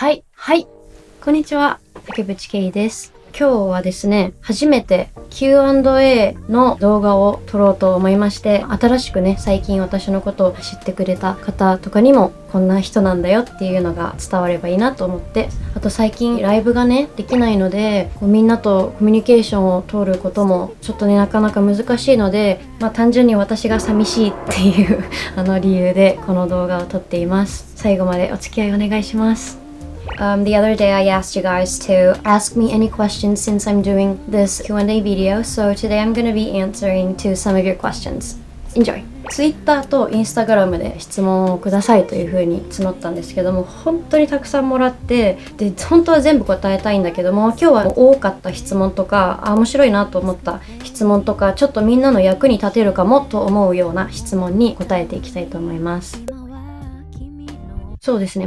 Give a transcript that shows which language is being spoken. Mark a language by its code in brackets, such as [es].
[ja] はい、こんにちは、竹渕圭です。今日はですね、初めて Q&A の動画を撮ろうと思いまして、新しくね、最近私のことを知ってくれた方とかにも、こんな人なんだよっていうのが伝わればいいなと思って、あと最近ライブがね、できないので、みんなとコミュニケーションを取ることもちょっとね、なかなか難しいので、単純に私が寂しいっていう理由でこの動画を撮っています。最後までお付き合いお願いします。 [en] The other day I asked you guys to ask me any questions since I'm doing this Q&A video, so today I'm going to be answering to some of your questions. Enjoy! [ja] Twitter と Instagram で質問をくださいという風に募ったんですけども、本当にたくさんもらって、で本当は全部答えたいんだけども、今日は多かった質問とか、面白いなと思った質問とか、ちょっとみんなの役に立てるかもと思うような質問に答えていきたいと思います。そうですね。